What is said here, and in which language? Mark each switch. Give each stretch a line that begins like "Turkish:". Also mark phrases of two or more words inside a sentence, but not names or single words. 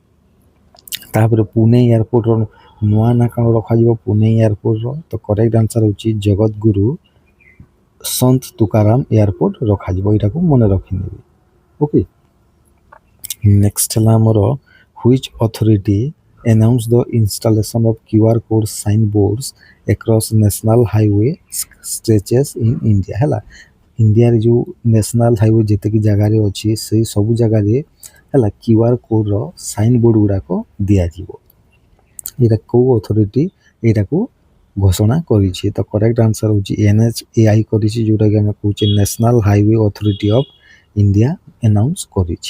Odia: ତାପରେ ପୁନେ ଏୟାରପୋର୍ଟର ନୂଆ ନାଁ କ'ଣ ରଖାଯିବ? ପୁନେ ଏୟାରପୋର୍ଟର ତ
English: correct answer
Odia: ହେଉଛି ଜଗତଗୁରୁ ସନ୍ଥ ତୁକାରାମ ଏୟାରପୋର୍ଟ ରଖାଯିବ। ଏଇଟାକୁ ମନେ ରଖିନେବେ। ଓକେ, ନେକ୍ସଟ ହେଲା ଆମର
English: which authority announce the installation of QR code signboards across national highway stretches in India।
Odia: ହେଲା, ଇଣ୍ଡିଆରେ ଯେଉଁ
English: national highway
Odia: ଯେତିକି ଜାଗାରେ ଅଛି ସେଇ ସବୁ ଜାଗାରେ ହେଲା QR କୋଡ଼ର
English: sign board
Odia: ଗୁଡ଼ାକ ଦିଆଯିବ। ଏଇଟା କେଉଁ ଅଥରିଟି ଏଇଟାକୁ ଘୋଷଣା କରିଛି? ତ
English: correct answer
Odia: ହେଉଛି NHAI କରିଛି, ଯେଉଁଟାକି ଆମେ କହୁଛେ
English: national highway authority of India announce
Odia: କରିଛି।